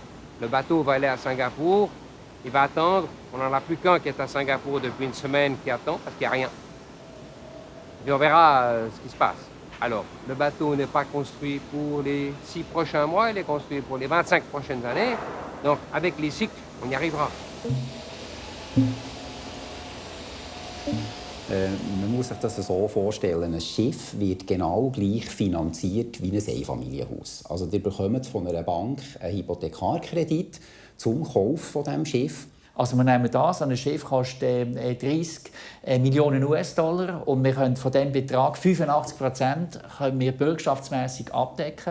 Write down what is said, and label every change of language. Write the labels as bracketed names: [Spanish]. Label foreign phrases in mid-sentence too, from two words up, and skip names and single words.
[French] Le bateau va aller à Singapour, il va attendre. On n'en a plus qu'un qui est à Singapour depuis une semaine qui attend, parce qu'il n'y a rien. Et on verra ce qui se passe. Alors, le bateau n'est pas construit pour les 6 prochains mois, il est construit pour les 25 prochaines années. Donc, avec les cycles, on y arrivera. [German] Man muss sich das so vorstellen, ein Schiff wird genau gleich finanziert wie ein Einfamilienhaus. Also ihr bekommt von einer Bank einen Hypothekarkredit zum Kauf von diesem Schiff. Also wir nehmen das, ein Schiff kostet 30 Millionen US-Dollar und wir können von diesem Betrag 85% können wir bürgschaftsmässig abdecken.